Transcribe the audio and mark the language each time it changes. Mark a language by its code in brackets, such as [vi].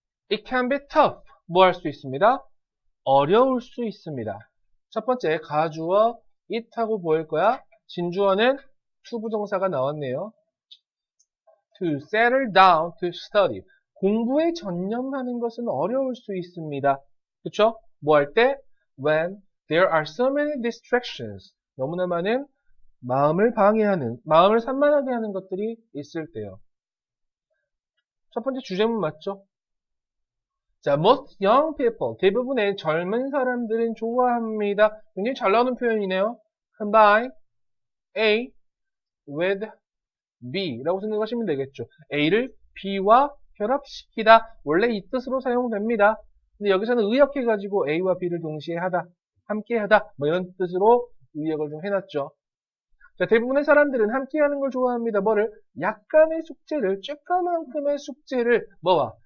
[en] It can be tough. [ko] 뭐 할 수 있습니다? 어려울 수 있습니다. 첫 번째 가주어 it하고 보일 거야. 진주어는 to 부정사가 나왔네요. [en] To settle down to study. [ko] 공부에 전념하는 것은 어려울 수 있습니다. 그쵸? 뭐 할 때? [en] When there are so many distractions. [ko] 너무나 많은 마음을 방해하는, 마음을 산만하게 하는 것들이 있을 때요. 첫 번째 주제문 맞죠? 자, [en] most young people. [ko] 대부분의 젊은 사람들은 좋아합니다. 굉장히 잘 나오는 표현이네요. [en] Combine A with B [ko] 라고 생각하시면 되겠죠. A를 B와 결합시키다. 원래 이 뜻으로 사용됩니다. 근데 여기서는 의역해가지고 A와 B를 동시에 하다, 함께 하다, 뭐 이런 뜻으로 의역을 좀 해놨죠. 자, 대부분의 사람들은 함께 하는 걸 좋아합니다. 뭐를? 약간의 숙제를, 쬐까만큼의 숙제를, 뭐와?